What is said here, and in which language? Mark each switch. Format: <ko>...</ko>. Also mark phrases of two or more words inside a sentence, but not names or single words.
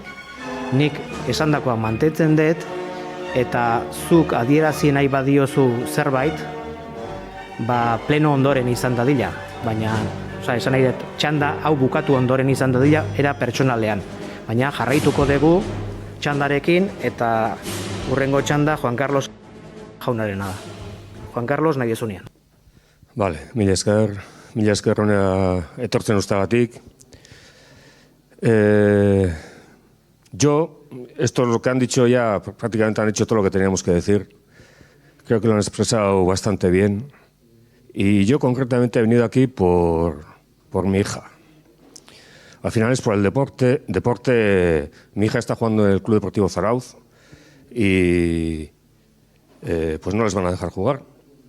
<eu>Nik esandakoa mantentzen dut, eta zuk adierazi nahi badiozu zerbait, pleno ondoren izan dadila, baina esan nahi dut, txanda hau bukatu ondoren izan dadila, era pertsonalean. Baina jarraituko dugu txandarekin, eta urrengo txanda Juan Carlos jaunarena da. Juan Carlos nahi ezunean. Vale, mila esker honea etortzen ustagatik.</eu> <es>Esto es lo que han dicho ya, prácticamente han hecho todo lo que teníamos que decir. Creo que lo han expresado bastante bien. Y yo concretamente he venido aquí por mi hija. Al final es por el deporte. Mi hija está jugando en el Club Deportivo Zarauz y pues no les van a dejar jugar.</es>